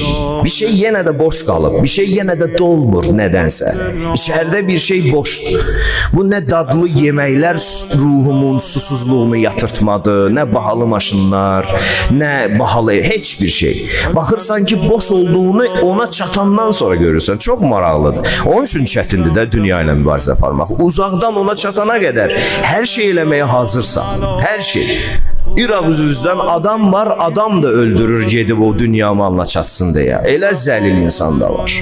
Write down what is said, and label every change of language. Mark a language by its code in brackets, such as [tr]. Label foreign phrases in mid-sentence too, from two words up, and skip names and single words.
[tr] Bir şey yine de boş kalıp, bir şey yine de dolmur nedense. İçeride bir şey boştur. [az] Bu ne dadlı yemekler ruhumun susuzluğunu yatırtmadı, ne bahalı maşınlar, ne bahalı hiçbir şey. Bakırsan ki boş olduğunu ona çatandan sonra görürsən. Çok maraqlıdır. Onun üçün çətindir də dünya ilə mübarizə aparmaq. Uzaqdan ona çatana qədər hər şey eləməyə hazırsan. Hər şey. İraq üzüzdən adam var, adam da öldürür gedib o dünya malına çatsın deyə. Elə zəlil insan da var.